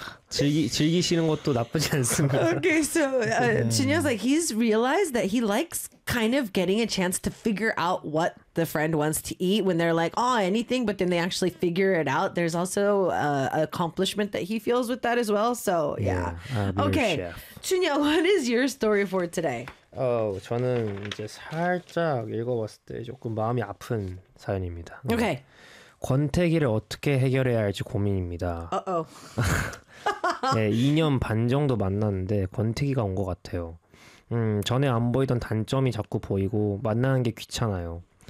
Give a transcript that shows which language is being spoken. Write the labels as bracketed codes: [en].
[ko] 즐기시는 것도 나쁘지 않습니다. [en] Okay, so Jinyoung's like, he's realized that he likes kind of getting a chance to figure out what the friend wants to eat when they're like, oh, anything, but then they actually figure it out. There's also an accomplishment that he feels with that as well. So, yeah. Okay, Jinyoung, what is your story for today? [ko] 저는 이제 살짝 읽어봤을 때 조금 마음이 아픈 사연입니다. [en] Okay. [ko] 권태기를 어떻게 해결해야 할지 고민입니다. [en] Uh-oh. [ko] 네, 2년 반 정도 만났는데 권태기가 온 것 같아요. 전에 안 보이던 단점이 자꾸 보이고 만나는 게 귀찮아요.